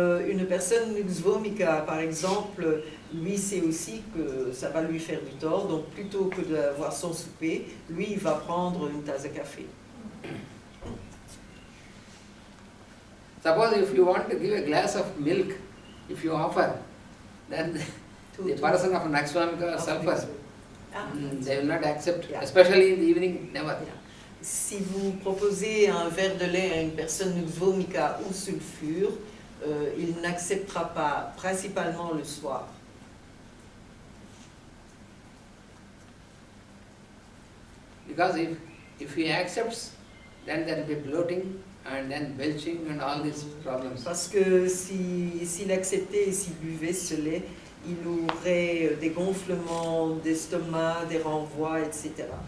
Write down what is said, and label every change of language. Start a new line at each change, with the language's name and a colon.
French: Une personne nuxvomica, par exemple, lui sait aussi que ça va lui faire du tort, donc plutôt que d'avoir son souper, lui il va prendre une tasse de café.
English: Suppose if you want to give a glass of milk, if you offer, then the person of Naxwamika or sulfur, they will not accept, Yeah. especially in the evening, never. Yeah.
French: Si vous proposez un verre de lait à une personne nuxvomica ou sulfure, il n'acceptera pas, principalement le soir.
English: Because if he accepts, then there will be bloating and then belching and all these problems.
French: Parce que s'il acceptait et s'il buvait ce lait, il aurait des gonflements d'estomac, des renvois, etc.